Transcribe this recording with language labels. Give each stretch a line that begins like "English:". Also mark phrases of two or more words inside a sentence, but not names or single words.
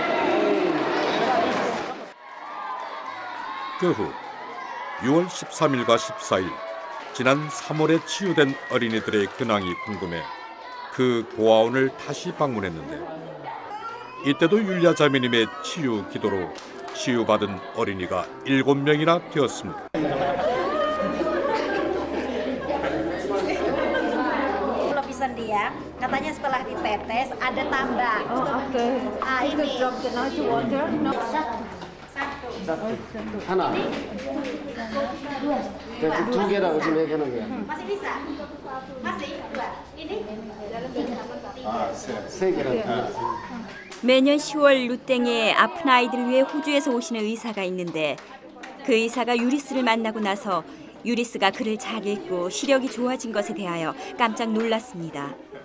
Korean: 그 후 6월 13일과 14일 지난 3월에 치유된 어린이들의 근황이 궁금해 그 고아원을 다시 방문했는데 이때도 율리아 자매님의 치유 기도로 치유받은 어린이가 7명이나 되었습니다.
Indonesian: Lapisan dia, katanya setelah ditetes ada tambah. Oh, oke. Ah, ini.
English: Drop the noise water. No.
Korean: 하나. 두 개라고 지금 얘기하는 거야.
Indonesian: Masih bisa? Masih? Dua. Ini?
Korean: 세 개라고. 매년 10월 루땡에 아픈 아이들을 위해 호주에서 오시는 의사가 있는데 그 의사가 유리스를 만나고 나서 유리스가 글을 잘 읽고 시력이 좋아진 것에 대하여 깜짝 놀랐습니다.